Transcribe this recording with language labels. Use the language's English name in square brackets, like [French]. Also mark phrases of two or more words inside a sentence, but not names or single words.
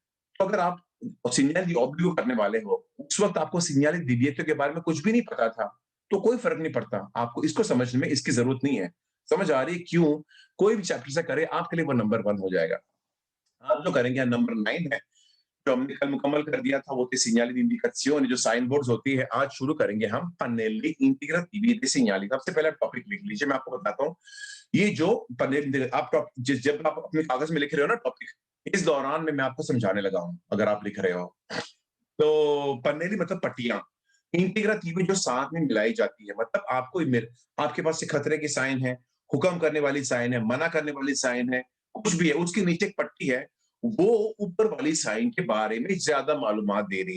[Hindi] तो अगर आप सीनियरली ऑब्लिव करने वाले हो, उस वक़्त आपको सीनियरली दिव्यत्व के बारे में कुछ भी नहीं पता था, तो कोई फ़र्क नहीं पड़ता। आपको इसको समझने में इसकी ज़रूरत नहीं है। समझ आ रही है क्यों? कोई भी चैप्टर से करे आपके लिए वो नंबर 1 हो जाएगा। आप जो करेंगे नंबर 9 है, जो हमने कल मुकम्मल कर दिया था, वो थी [Italian] segnali di indicazione, [Hindi] जो [English] sign boards [Hindi] होती है, आज शुरू करेंगे हम [Italian] pannelli integrativi dei segnali। [Hindi] सबसे पहले टॉपिक लिख लीजिए, मैं आपको बताता हूँ। ये जो पन्नेल आप जब आप अपने कागज में लिख रहे हो ना टॉपिक, इस दौरान में मैं आपको समझाने लगा हूँ, अगर आप लिख रहे हो। तो पन्नेली मतलब पट्टियाँ, इंटीग्रativi जो साथ में मिलाई जाती है, मतलब आपके पास से खतरे की साइन है, हुक्म करने वाली साइन है, मना करने वाली साइन है, कुछ भी है, उसके नीचे एक पट्टी है, वो ऊपर वाली साइन के बारे में ज़्यादा मालूमात दे रही है।